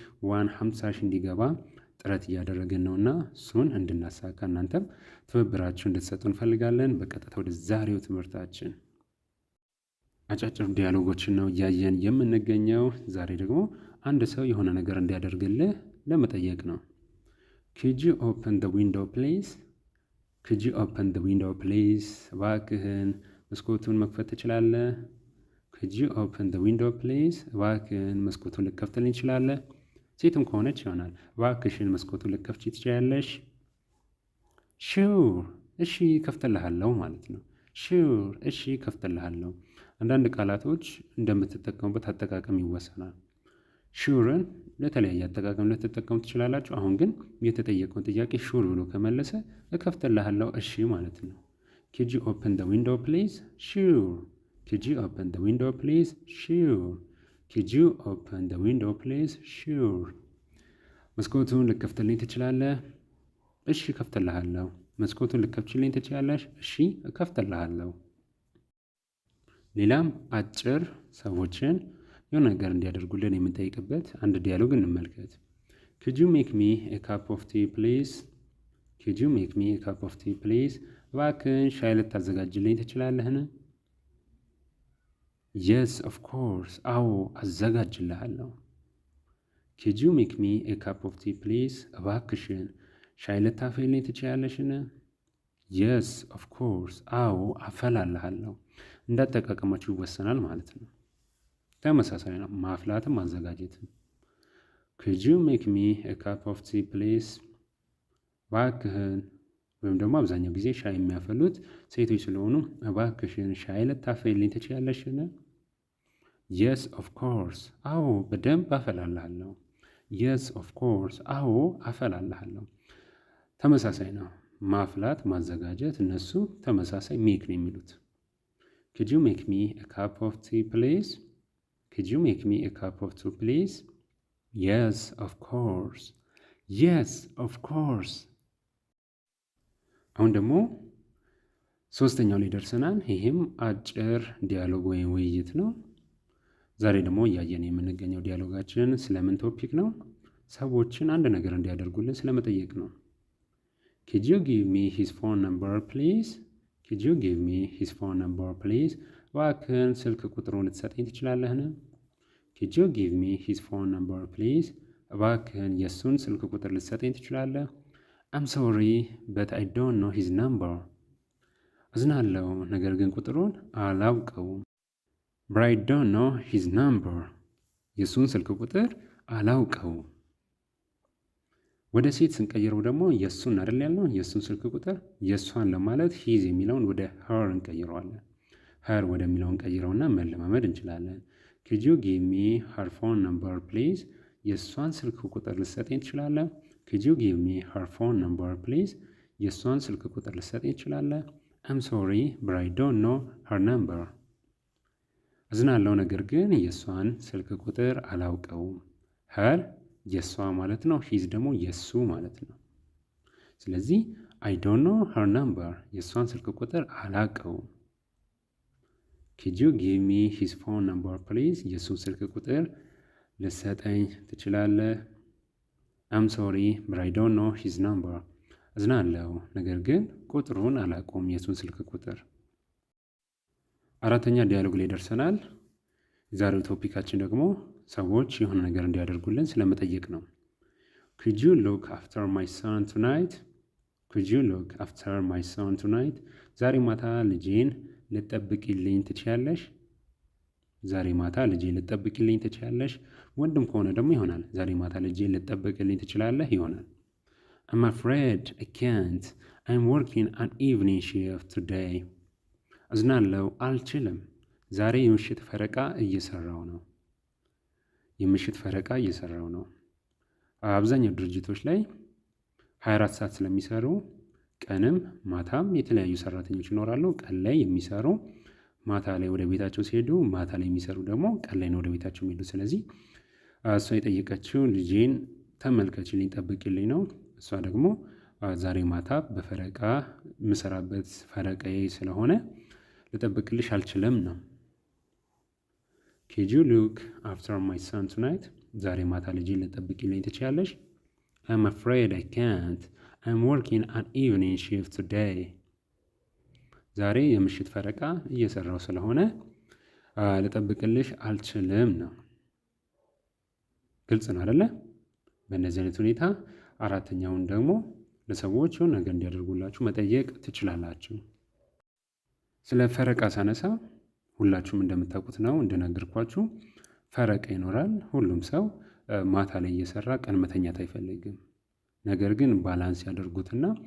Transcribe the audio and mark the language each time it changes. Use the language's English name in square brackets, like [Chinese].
[Amharic] 50 ሺህ እንዲገባ ጥረት እያደረግን ነውና እሱን እንድናሳካ እናንተም ትብብራችሁ እንድትሰጡ እንፈልጋለን። በቀጥታ ወደ ዛሬው ትምህርታችን አጫጭር ዲያሎጎችን ነው እያየን የምንገኘው። ዛሬ ደግሞ አንድ ሰው የሆነ ነገር እንዲያደርግልህ ለመጠየቅ ነው። [English] Could you open the window please? Could you open the window please? [Amharic] እባክህን መስኮቱን መክፈት ትችላለህ? [English] Could you open the window please? [Amharic] እባክህን መስኮቱን ልትከፍትልኝ ትችላለህ? ሴትም ከሆነች ይሆናል እባክሽን መስኮቱን ልትከፍቺ ትችያለሽ? ሹር እሺ ከፍተልሃለሁ ማለት ነው። ሹር እሺ ከፍተልሃለሁ። አንዳንድ ቃላቶች እንደምትጠቀሙበት አጠቃቀም ይወሰናል። ሹርን ለተለያየ አጠቃቀም ልትጠቀሙ ትችላላችሁ። አሁን ግን የተጠየቀውን ጥያቄ ሹር ብሎ ከመለሰ እከፍተልሃለሁ እሺ ማለት ነው። [English] Could you open the window please? Sure. Could you open the window please? Sure. Could you open the window please? Sure. [Amharic] መስኮቱን ልከፍትልኝ ትችላለህ? እሺ እከፍትልሃለሁ። መስኮቱን ልከፍችልኝ ትችላለሽ? እሺ እከፍትልሃለሁ። ሌላም አጭር ሰዎችን የሆነ ነገር እንዲያደርጉልን የምንጠይቅበት አንድ ዲያሎግ እንመልከት። [English] Could you make me a cup of tea please? Could you make me a cup of tea please? [Amharic] እባክህን ሻይ ልታዘጋጅልኝ ትችላለህን? [English] Yes, of course. [Amharic] አዎ አዘጋጅልሃለሁ። [English] Could you make me a cup of tea please? [Amharic] እባክሽን ሻይ ልታፈይልኝ ትችያለሽን? [English] Yes, of course. [Amharic] አዎ አፈላልሃለሁ። እንዳጠቃቀማችሁ ይወሰናል ማለት ነው። ተመሳሳይ ነው፣ ማፍላትም ማዘጋጀትም። [English] Could you make me a cup of tea please? [Amharic] እባክህን ወይም ደግሞ አብዛኛው ጊዜ ሻይ የሚያፈሉት ሴቶች ስለሆኑ እባክሽን ሻይ ልታፈይልኝ ትችያለሽን? [English] Yes, of course. [Amharic] አዎ በደንብ አፈላልሃለሁ። [English] Yes, of course. [Amharic] አዎ አፈላልሃለሁ። ተመሳሳይ ነው፣ ማፍላት ማዘጋጀት፣ እነሱ ተመሳሳይ ሜክ ነው የሚሉት። [English] Could you make me a cup of tea please? Could you make me a cup of tea please? Yes, of course. Yes, of course. [Amharic] አሁን ደግሞ ሶስተኛው ላይ ደርሰናል። ይሄም አጭር ዲያሎግ ወይም ውይይት ነው። ዛሬ ደግሞ እያየን የምንገኘው ዲያሎጋችን ስለምን ቶፒክ ነው? ሰዎችን አንድ ነገር እንዲያደርጉልን ስለመጠየቅ ነው። [English] Could you give me his phone number please? Could you give me his phone number please? [Amharic] እባክህን ስልክ ቁጥሩን ልትሰጠኝ ትችላለህን? [English] Could you give me his phone number please? [Amharic] እባክህን የእሱን ስልክ ቁጥር ልትሰጠኝ ትችላለህ? [English] I'm sorry, but I don't know his number. [Amharic] አዝናለሁ፣ ነገር ግን ቁጥሩን አላውቀውም። [English] But I don't know his number. [Amharic] የእሱን ስልክ ቁጥር አላውቀውም። ወደ ሴት ስንቀይረው ደግሞ የእሱን አይደል ያልነው፣ የእሱን ስልክ ቁጥር የእሷን ለማለት ሂዝ የሚለውን ወደ her እንቀይረዋለን። her ወደሚለውን ቀይረውና መለማመድ እንችላለን። [English] Could you give me her phone number please? [Amharic] የእሷን ስልክ ቁጥር ልትሰጠኝ ትችላለህ? [English] Could you give me her phone number please? [Amharic] የእሷን ስልክ ቁጥር ልትሰጠኝ ትችላለህ? [English] I'm sorry, but I don't know her number. [Amharic] አዝናለሁ፣ ነገር ግን የእሷን ስልክ ቁጥር አላውቀውም። her የእሷ ማለት ነው፣ ሂዝ ደግሞ የእሱ ማለት ነው። ስለዚህ [English] I don't know her number [Amharic] የእሷን ስልክ ቁጥር አላውቀውም። [English] Could you give me his phone number please? [Amharic] የእሱን ስልክ ቁጥር ልትሰጠኝ ትችላለህ? [English] I'm sorry, but I don't know his number. [Amharic] አዝናለሁ፣ ነገር ግን ቁጥሩን አላውቀውም፣ የእሱን ስልክ ቁጥር። አራተኛ ዲያሎግ ላይ ደርሰናል። የዛሬው ቶፒካችን ደግሞ ሰዎች የሆነ ነገር እንዲያደርጉልን ስለመጠየቅ ነው። [English] Could you look after my son tonight? Could you look after my son tonight? [Amharic] ዛሬ ማታ ልጄን ልትጠብቂልኝ ትችያለሽ? ዛሬ ማታ ልጄን ልትጠብቂልኝ ትችያለሽ? ወንድም ከሆነ ደግሞ ይሆናል ዛሬ ማታ ልጄን ልትጠብቅልኝ ትችላለህ ይሆናል። [English] I'm afraid I can't. I'm working an evening shift today. [Amharic] አዝናለሁ፣ አልችልም። ዛሬ የምሽት ፈረቃ እየሰራው ነው። የምሽት ፈረቃ እየሰራው ነው። አብዛኛው ድርጅቶች ላይ 24 ሰዓት ስለሚሰሩ ቀንም ማታም የተለያዩ ሰራተኞች ይኖራሉ። ቀን ላይ የሚሰሩ ማታ ላይ ወደ ቤታቸው ሲሄዱ፣ ማታ ላይ የሚሰሩ ደግሞ ቀን ላይ ነው ወደ ቤታቸው የሚሄዱ። ስለዚህ እሷ የጠየቀችው ልጄን ተመልከችልኝ፣ ጠብቂልኝ ነው። እሷ ደግሞ ዛሬ ማታ በፈረቃ የምሰራበት ፈረቃዬ ስለሆነ ልጠብቅልሽ አልችልም ነው። [English] Could you look after my son tonight? [Amharic] ዛሬ ማታ ልጄን ልጠብቂልኝ ትችያለሽ? [English] I'm afraid I can't. [Amharic] I'm working an evening shift today. ዛሬ የምሽት ፈረቃ እየሰራው ስለሆነ ልጠብቅልሽ አልችልም ነው። ግልጽ ነው አይደለ? በእነዚህ አይነት ሁኔታ አራተኛውን ደግሞ ለሰዎች የሆነ ነገር እንዲያደርጉላችሁ መጠየቅ ትችላላችሁ። ስለ ፈረቃ ሳነሳ ሁላችሁም እንደምታውቁት ነው፣ እንደነገርኳችሁ ፈረቃ ይኖራል። ሁሉም ሰው ማታ ላይ እየሰራ ቀን መተኛት አይፈልግም። ነገር ግን ባላንስ ያደርጉትና